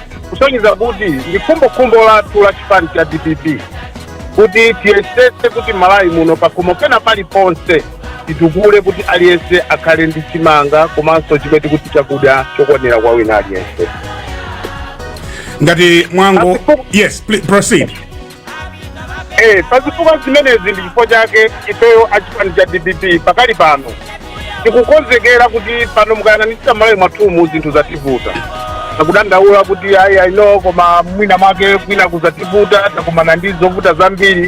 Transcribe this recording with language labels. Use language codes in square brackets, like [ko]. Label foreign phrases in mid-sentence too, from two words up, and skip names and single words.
[ny] Kusonyeza kuti ndi kumbo lathu la chipani cha DPP kuti tiyesese kuti Malawi muno pakomo pena pali ponse titukule kuti aliyense akhale ndi chimanga komanso chimene kuti chakudya chokwanira kwa wina aliyense. Ngati mwango, [en] yes, please proceed. [ny] Pazifukwa zimenezi ndi chifukwa chake ifeyo achipani cha DPP pakali pano tikukonzekera kuti pano mukayang'anitsitsa Malawi mwathumu zinthu zativuta. Akudandaula kuti [en] I know [ny] koma mwina make kwina kuzativuta takumana ndi zovuta zambiri.